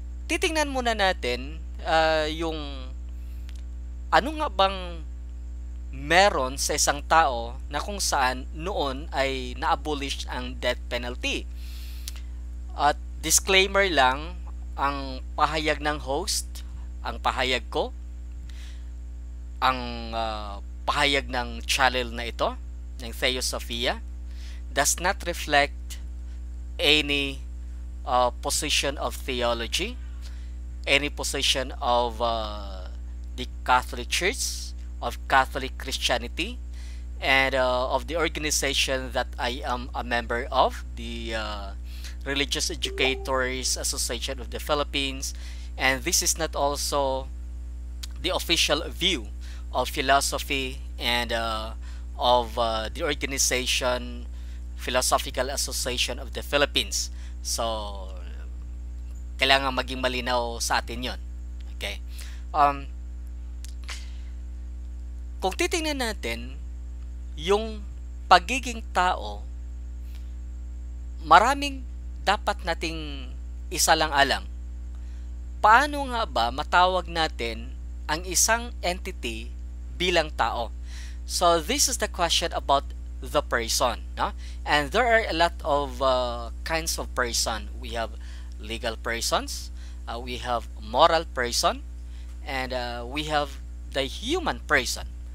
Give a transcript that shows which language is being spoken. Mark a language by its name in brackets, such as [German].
[Filipino] Titingnan muna natin yung ano nga bang meron sa isang tao na kung saan noon ay na-abolish ang death penalty. At disclaimer lang, ang pahayag ng host, ang pahayag ko, ang pahayag ng channel na ito, ng Theosophia, [English] does not reflect any position of [Filipino] theology, any position of [English] the Catholic Church, of Catholic Christianity, and of the organization that I am a member of, the Religious Educators Association of the Philippines, and this is not also the official view of philosophy and of the organization Philosophical Association of the Philippines. [Filipino] So, kailangan maging malinaw sa atin yon. Okay? Kung titingnan natin yung pagiging tao, maraming dapat nating isalang-alang. Paano nga ba matawag natin ang isang entity bilang tao? [English] So this is the question about the person, no? And there are a lot of kinds of person. We have legal persons, we have moral person, and we have the human person.